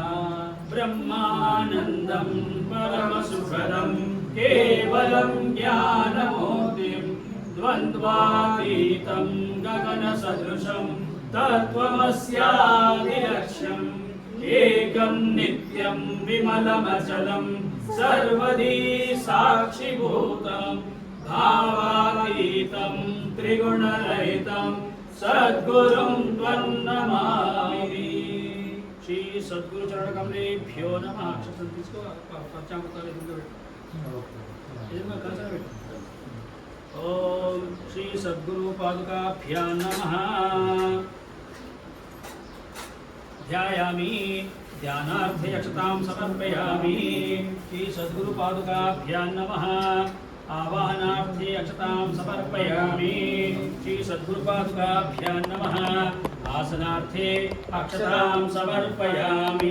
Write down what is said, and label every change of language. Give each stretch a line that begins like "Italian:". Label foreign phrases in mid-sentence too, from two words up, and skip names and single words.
Sanskrit: ब्रह्मानन्दं परमसुखदं केवलं ज्ञानमूर्तिं द्वन्द्वातीतं गगनसदृशं तत्त्वमस्यादिलक्ष्यम् एकं नित्यं विमलमचलं सर्वदी साक्षिभूतं भावातीतं त्रिगुणरहितं सद्गुरुं त्वन्नमामि। श्री सद्गुरु चरण कमलेभ्यो नमः।
Telugu: अक्षतं తీసుకో పంచామృతాలు ఎదురుగా కలిసి పెట్టు।
Sanskrit: ఓం శ్రీ సద్గురు పాదుకాభ్యాం నమః। ध्यायामि ध्यानार्थे अक्षतां समर्पयामि। श्री सद्गुरु पादुकाभ्यां नमः। आवाहनार्थे अक्षतां समर्पयामि। श्री सद्गुरु पादुकाभ्यां नमः। आसनार्थे अक्षतां समर्पयामि।